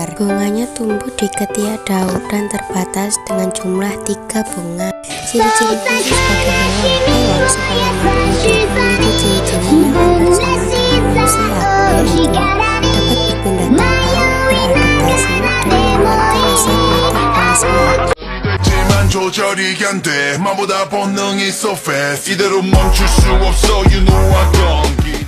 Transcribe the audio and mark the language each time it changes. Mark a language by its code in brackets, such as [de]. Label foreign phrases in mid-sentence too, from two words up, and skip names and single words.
[id] Bunganya tumbuh di ketiak daun dan terbatas dengan jumlah 3 bunga. Ciri-ciri khusus bagi hewan. Hewan sebagai makhluk hidup memiliki ciri-ciri yang hampir sama dengan manusia, yaitu dapat berpindah tempat, beradaptasi, dan mengeluarkan zat metabolisme. [ko] 시도했지만 조절이 안 돼 마보다 본능이 [en] so fast [ko] 이대로 멈출 수 없어 [en] you know I don't